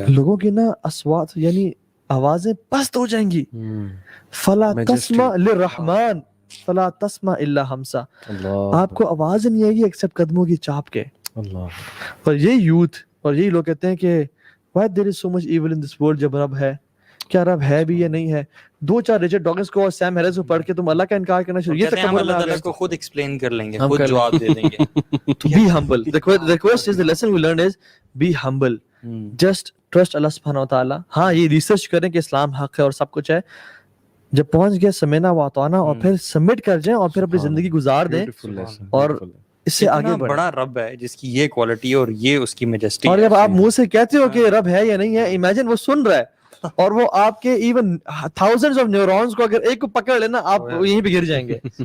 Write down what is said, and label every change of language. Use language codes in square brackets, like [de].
[ur] لوگوں کی نا اصوات یعنی آوازیں پست ہو جائیں گی, [ar] فلا تسمع للرحمن فلا تسمع الا ہمسا, [ur] آپ کو آواز نہیں آئے گی ایکسپٹ قدموں کی چاپ کے. اور یہ یوتھ اور یہی لوگ کہتے ہیں کہ [en] why there is so much evil in this world, [ur] جب رب ہے, کیا رب ہے بھی یا نہیں ہے. 2-4 ریچرڈ ڈاکنز کو اور سیم ہیرس کو پڑھ کے تم اللہ کا انکار کرنا شروع, یہ تکبر اللہ تعالیٰ کو خود ایکسپلین کر لیں گے, خود جواب دے دیں گے. [en] Be humble. The request is, the lesson we learned is be humble. Just trust [ur] اللہ سبحانہ وتعالی. ہاں یہ ریسرچ کریں کہ اسلام حق ہے اور سب کچھ ہے, جب پہنچ گیا [ar] سمینا واتانا, [ur] اور پھر سبمٹ کر جائیں اور پھر اپنی زندگی گزار دیں, اور اس سے آگے بڑھیں. بڑا رب ہے جس کی یہ کوالٹی اور یہ اس کی میجسٹی. اور جب آپ منہ سے کہتے ہو کہ رب ہے یا نہیں ہے, امیجن وہ سن رہا ہے, اور وہ آپ کے ایون تھاؤزنڈز آف نیورونز کو اگر ایک کو پکڑ لینا, آپ یہیں پہ گر جائیں گے.